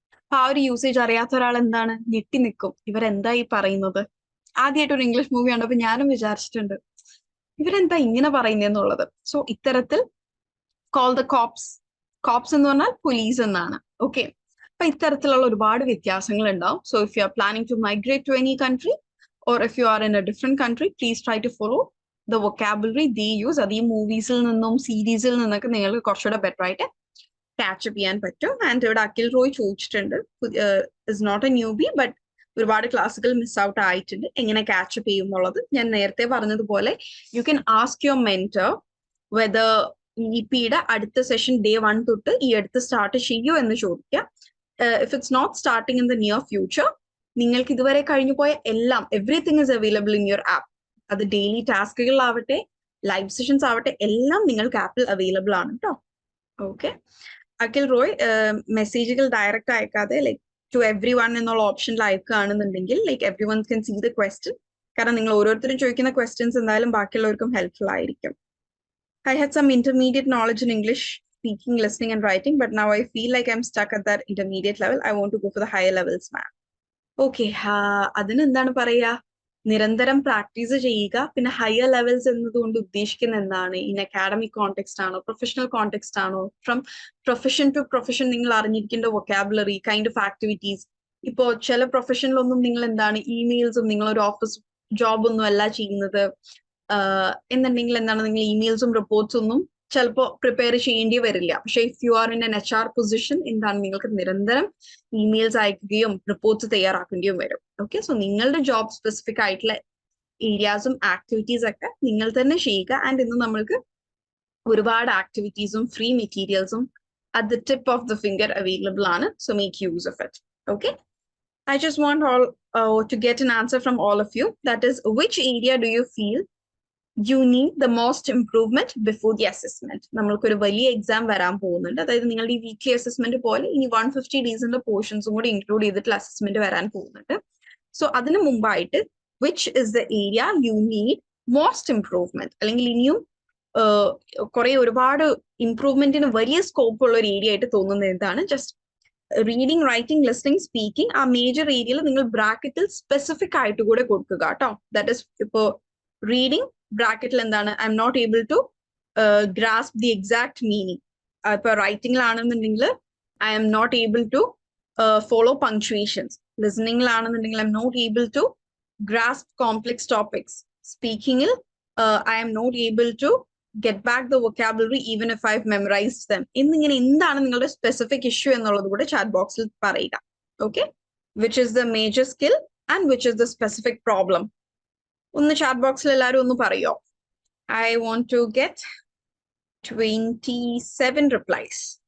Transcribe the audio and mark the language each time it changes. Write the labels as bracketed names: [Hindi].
[Malayalam] അപ്പൊ ആ ഒരു യൂസേജ് അറിയാത്ത ഒരാൾ എന്താണ് ഞെട്ടി നിൽക്കും, ഇവരെന്താ ഈ പറയുന്നത്. ആദ്യമായിട്ട് ഒരു ഇംഗ്ലീഷ് മൂവി കണ്ടപ്പോ ഞാനും വിചാരിച്ചിട്ടുണ്ട് ഇവരെന്താ ഇങ്ങനെ പറയുന്നതെന്നുള്ളത്. സോ ഇത്തരത്തിൽ കോൾ ദ കോപ്സ് എന്ന് പറഞ്ഞാൽ പോലീസ് എന്നാണ്. ഓക്കെ, അപ്പൊ ഇത്തരത്തിലുള്ള ഒരുപാട് വ്യത്യാസങ്ങൾ ഉണ്ടാവും. [English] So if you are planning to migrate to any country or if you are in a different country, please try to follow the vocabulary they use. [Malayalam] അത് ഈ മൂവീസിൽ നിന്നും സീരീസിൽ നിന്നൊക്കെ നിങ്ങൾക്ക് കുറച്ചുകൂടെ ബെറ്റർ ആയിട്ട് ക്യാച്ചപ്പ് ചെയ്യാൻ പറ്റും. ആൻഡ് ഇവിടെ അഖിൽ റോയ് ചോദിച്ചിട്ടുണ്ട്, [English] is not a newbie [Malayalam] but ഒരുപാട് ക്ലാസ്സുകൾ മിസ് ഔട്ട് ആയിട്ടുണ്ട്, എങ്ങനെ ക്യാച്ചപ്പ് ചെയ്യും എന്നുള്ളത്. ഞാൻ നേരത്തെ പറഞ്ഞതുപോലെ [English] you can ask your mentor whether [Malayalam] EP-യുടെ അടുത്ത സെഷൻ Day 1 തൊട്ട് ഈ അടുത്ത് സ്റ്റാർട്ട് ചെയ്യൂ എന്ന് ചോദിക്കുക. [English] if it's not starting in the near future, [Malayalam] നിങ്ങൾക്ക് ഇതുവരെ കഴിഞ്ഞു പോയ എല്ലാം [English] Everything is available in your app. [Malayalam] അത് ഡെയിലി ടാസ്കുകളാവട്ടെ ലൈവ് സെഷൻസ് ആവട്ടെ എല്ലാം നിങ്ങൾക്ക് ആപ്പിൽ അവൈലബിൾ ആണ് കേട്ടോ. ഓക്കെ, അഖിൽ റോയ് മെസ്സേജുകൾ direct അയക്കാതെ like to every one എന്നുള്ള ഓപ്ഷനിൽ അയക്കുകയാണെന്നുണ്ടെങ്കിൽ [English] Like every one can see the question. [Malayalam] കാരണം നിങ്ങൾ ഓരോരുത്തരും ചോദിക്കുന്ന ക്വസ്റ്റ്യൻസ് എന്തായാലും ബാക്കിയുള്ളവർക്കും ഹെൽപ്ഫുൾ ആയിരിക്കും. [English] I had some intermediate knowledge in English speaking, listening and writing, but now I feel like I'm stuck at that intermediate level. I want to go for the higher levels, ma'am. [Malayalam] Okay, അതിന് എന്താണ് പറയാ, നിരന്തരം practice ചെയ്യുക. പിന്നെ higher levels എന്നതുകൊണ്ട് ഉദ്ദേശിക്കുന്ന എന്താണ്, in academic context ആണോ പ്രൊഫഷണൽ കോണ്ടെക്സ്റ്റ് ആണോ, [English] from profession to profession [Malayalam] നിങ്ങൾ അറിഞ്ഞിരിക്കേണ്ട വൊക്കാബുലറി കൈൻഡ് ഓഫ് ആക്ടിവിറ്റീസ്. ഇപ്പോ ചില പ്രൊഫഷനിലൊന്നും നിങ്ങൾ എന്താണ് ഇമെയിൽസും നിങ്ങളൊരു ഓഫീസ് ജോബ് ഒന്നും അല്ല ചെയ്യുന്നത് എന്നുണ്ടെങ്കിൽ എന്താണ് നിങ്ങൾ ഇമെയിൽസും റിപ്പോർട്ട്സ് ഒന്നും ചിലപ്പോൾ പ്രിപ്പയർ ചെയ്യേണ്ടി വരില്ല. പക്ഷെ [English] if you are in an HR position [Malayalam] എന്താണ് നിങ്ങൾക്ക് നിരന്തരം ഇമെയിൽസ് അയക്കുകയും റിപ്പോർട്ട്സ് തയ്യാറാക്കേണ്ടിയും വരും. ഓക്കെ, സോ നിങ്ങളുടെ ജോബ് സ്പെസിഫിക് ആയിട്ടുള്ള ഏരിയാസും ആക്ടിവിറ്റീസ് ഒക്കെ നിങ്ങൾ തന്നെ ചെയ്യുക. ആൻഡ് ഇന്ന് നമ്മൾക്ക് ഒരുപാട് ആക്ടിവിറ്റീസും free മെറ്റീരിയൽസും [English] at the tip of the finger [Malayalam] available ആണ്. [English] So make use of it. Okay, I just want to get an answer from all of you. That is, which area do you feel you need the most improvement before the assessment? [Malayalam] നമ്മൾക്കൊരു വലിയ exam വരാൻ പോകുന്നുണ്ട്. അതായത് നിങ്ങളുടെ ഈ weekly assessment പോലെ ഇനി 150 ഡേയ്സിന്റെ പോർഷൻസും കൂടി ഇൻക്ലൂഡ് ചെയ്തിട്ടുള്ള അസസ്മെന്റ് വരാൻ പോകുന്നുണ്ട്. സോ അതിന് മുമ്പായിട്ട് [English] which is the area you need most improvement, [Malayalam] അല്ലെങ്കിൽ ഇനിയും കുറെ ഒരുപാട് ഇംപ്രൂവ്മെന്റിന് വലിയ സ്കോപ്പ് ഉള്ള ഒരു ഏരിയ ആയിട്ട് തോന്നുന്നത് എന്താണ്? Just reading, writing, listening, speaking ആ മേജർ ഏരിയയിൽ നിങ്ങൾ ബ്രാക്കറ്റിൽ സ്പെസിഫിക് ആയിട്ട് കൂടെ കൊടുക്കുക കേട്ടോ. [English] that is [Malayalam] ഇപ്പോ റീഡിംഗ് ബ്രാക്കറ്റിൽ എന്താണ്, [English] I'm not able to grasp the exact meaning. [Malayalam] ഇപ്പൊ റൈറ്റിംഗിലാണെന്നുണ്ടെങ്കിൽ [English] I'm not able to follow punctuations. [Malayalam] Listening-laണെന്നുണ്ടെങ്കിൽ [English] I'm not able to grasp complex topics. Speaking, I am not able to get back the vocabulary even if I've memorized them. [Malayalam] എന്നിങ്ങനെ എന്താണ് നിങ്ങളുടെ specific issue എന്നുള്ളത് കൂടെ chat ബോക്സിൽ പറയുക. [English] Okay, which is the major skill and which is the specific problem. [Malayalam] ഒന്ന് chat ബോക്സിൽ എല്ലാവരും ഒന്ന് പറയോ. [English] I want to get 27 replies.